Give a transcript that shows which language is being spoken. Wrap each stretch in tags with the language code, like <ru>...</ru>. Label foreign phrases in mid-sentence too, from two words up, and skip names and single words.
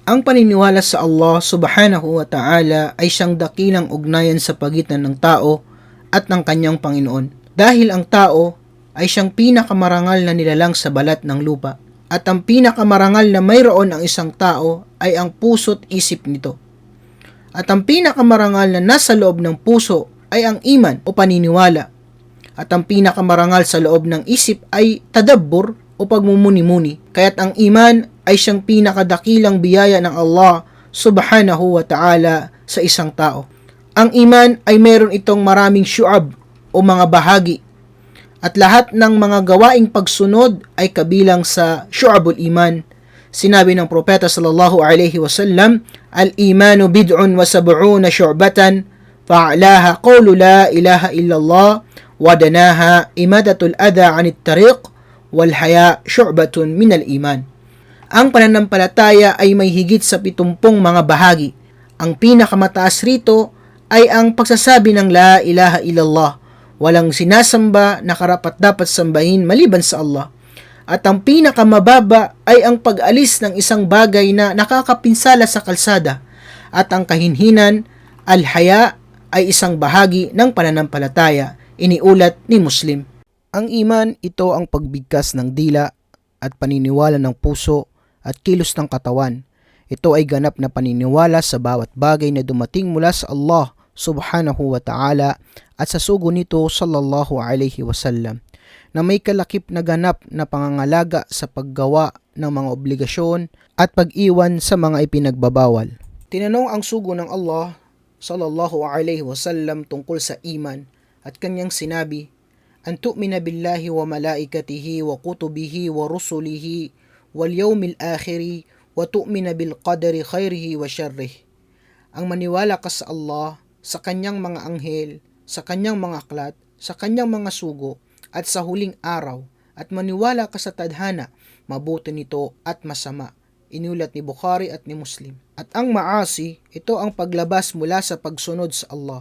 <tl>Ang paniniwala sa Allah</tl> <ar>سبحانه وتعالى</ar> <tl>ay siyang dakilang ugnayan sa pagitan ng tao at ng kanyang Panginoon. Dahil ang tao ay siyang pinakamarangal na nilalang sa balat ng lupa. At ang pinakamarangal na mayroon ang isang tao ay ang puso't isip nito. At ang pinakamarangal na nasa loob ng puso ay ang iman o paniniwala. At ang pinakamarangal sa loob ng isip ay tadabbur o pagmumuni-muni. Kaya't ang iman ay siyang pinakadakilang biyaya ng Allah</tl> <ar>سبحانه وتعالى</ar> <tl>sa isang tao. Ang iman ay meron itong maraming syu'ab o mga bahagi. At lahat ng mga gawaing pagsunod ay kabilang sa</tl> <ar>شعب الإيمان.</ar> <tl>Sinabi ng propeta</tl> <ar>صلى الله عليه وسلم الإيمان بضع وسبعون شعبة فأعلاها قول لا إله إلا الله وأدناها إماطة الأذى عن الطريق والحياء شعبة من الإيمان.</ar> <tl>Ang pananampalataya ay may higit sa 70 mga bahagi. Ang pinakamataas rito ay ang pagsasabi ng</tl> <ar>لا إله إلا الله.</ar> <tl>Walang sinasamba na karapat-dapat sambahin maliban sa Allah. At ang pinakamababa ay ang pag-alis ng isang bagay na nakakapinsala sa kalsada. At ang kahinhinan, al-haya, ay isang bahagi ng pananampalataya, iniulat ni Muslim. Ang iman, ito ang pagbigkas ng dila at paniniwala ng puso at kilos ng katawan. Ito ay ganap na paniniwala sa bawat bagay na dumating mula sa Allah</tl> <ar>سبحانه وتعالى</ar> <tl>at sa sugo nito</tl> <ar>صلى الله عليه وسلم,</ar> <tl>na may kalakip na ganap na pangangalaga sa paggawa ng mga obligasyon at pag-iwan sa mga ipinagbabawal. Tinanong ang sugo ng Allah</tl> <ar>صلى الله عليه وسلم</ar> <tl>tungkol sa iman at kanyang sinabi,</tl> <ar>أن تؤمن بالله وملائكته وكتبه ورسله واليوم الآخر وتؤمن بالقدر خيره وشره.</ar> <tl>Ang maniwala ka sa Allah, sa kanyang mga anghel, sa kanyang mga aklat, sa kanyang mga sugo, at sa huling araw, at maniwala ka sa tadhana, mabuti nito at masama. Inulat ni Bukhari at ni Muslim. At ang maasi, ito ang paglabas mula sa pagsunod sa Allah.</tl>